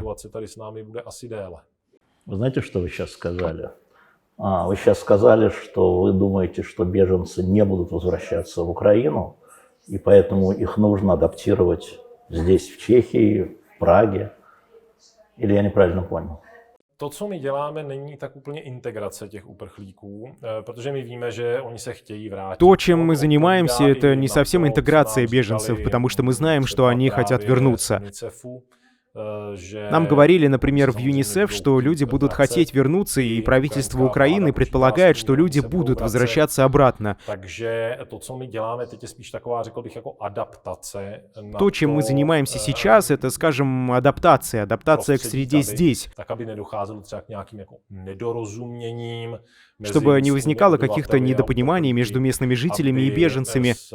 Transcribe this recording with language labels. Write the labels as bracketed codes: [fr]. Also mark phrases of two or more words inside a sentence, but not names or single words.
[ru] Вы знаете, что вы сейчас сказали? Вы сейчас сказали, что вы думаете, что беженцы не будут возвращаться в Украину, и поэтому их нужно адаптировать здесь, в Чехии, в Праге. Или я неправильно понял? [cs] To, co my děláme, není tak úplně integrace těch uprchlíků, protože my víme, že oni se chtějí vrátit. [ru] То, чем мы занимаемся, это не совсем интеграция беженцев, потому что мы знаем, что они хотят вернуться. Нам говорили, например, в ЮНИСЕФ, что люди будут хотеть вернуться, и правительство Украины предполагает, что люди будут возвращаться обратно. То, чем мы занимаемся сейчас, это, скажем, адаптация к среде здесь, чтобы не возникало каких-то недопониманий между местными жителями и беженцами,